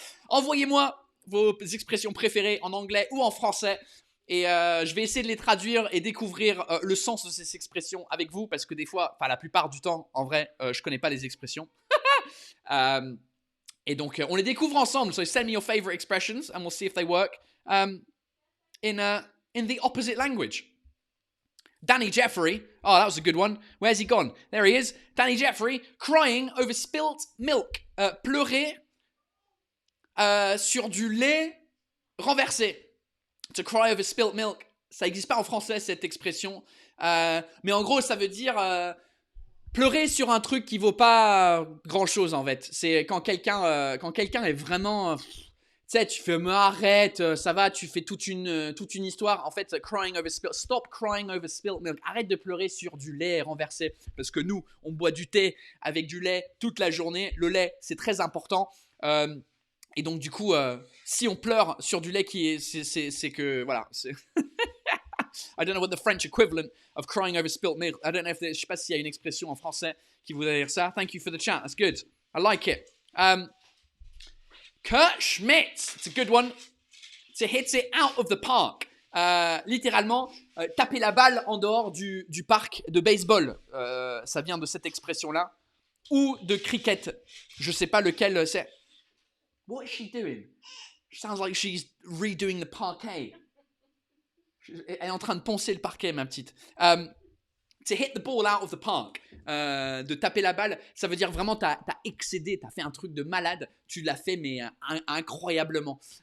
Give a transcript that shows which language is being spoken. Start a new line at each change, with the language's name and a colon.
French: Envoyez-moi vos expressions préférées en anglais ou en français et je vais essayer de les traduire et découvrir le sens de ces expressions avec vous parce que des fois, enfin la plupart du temps, en vrai, je connais pas les expressions. Et donc, on les découvre ensemble.
English: So send me your favorite expressions and we'll see if they work in the opposite language. Danny Jeffrey. Oh, that was a good one. Where's he gone? There he is. Danny Jeffrey crying over spilt milk.
French: Pleurer sur du lait renversé.
English: To cry over spilt milk.
French: Ça n'existe pas en français, cette expression. Mais en gros, ça veut dire pleurer sur un truc qui vaut pas grand-chose, en fait. C'est quand quelqu'un est vraiment... tu sais, tu fais, mais arrête, ça va, tu fais toute une histoire. En fait,
English: crying over spilt, stop crying over spilt milk.
French: Arrête de pleurer sur du lait renversé. Parce que nous, on boit du thé avec du lait toute la journée. Le lait, c'est très important. Et donc, du coup, si on pleure sur du lait c'est que, voilà.
English: I don't know what the French equivalent of crying over spilt milk. I don't know
French: je sais pas s'il y a une expression en français qui voudrait dire ça.
English: Thank you for the chat. That's good. I like it. Kurt Schmidt, it's a good one. To hit it out of the park.
French: Littéralement, taper la balle en dehors du parc de baseball. Ça vient de cette expression-là. Ou de cricket. Je sais pas lequel c'est.
English: What is she doing? Sounds like she's redoing the parquet.
French: Elle est en train de poncer le parquet, ma petite.
English: To hit the ball out of the park.
French: De taper la balle, ça veut dire vraiment t'as excédé, t'as fait un truc de malade, tu l'as fait mais incroyablement.